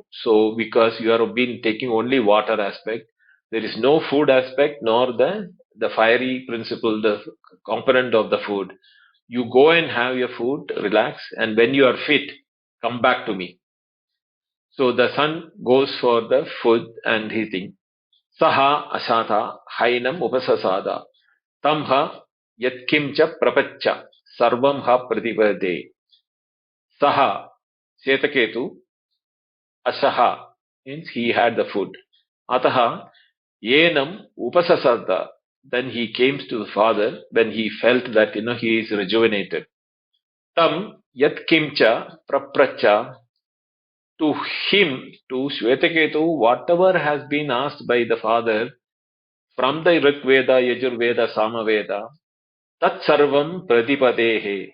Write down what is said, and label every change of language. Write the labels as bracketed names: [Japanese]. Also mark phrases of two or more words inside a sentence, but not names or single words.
[English] So because you have been taking only water aspect, there is no food aspect nor the fiery principle, the component of the food. You go and have your food, relax, and when you are fit, come back to me. So the son goes for the food and he thinks, [Sanskrit] सह आशाथ हैनम् उपससाद तंह यत्किंच पप्रच्छ सर्वं ह प्रतिपेदे. सह, श्वेतकेतुः, आशह, [English] means he had the food. [Sanskrit] अथह, एनम्, उपससाद. [English] Then he came to the father when he felt that, he is rejuvenated. [Sanskrit] तम्, यत् किंच, पप्रच्छ, [English] to him, to Shvetaketu, whatever has been asked by the father from the Rig Veda, Yajurveda, Samaveda, [Sanskrit] तत् सर्वं प्रतिपेदे.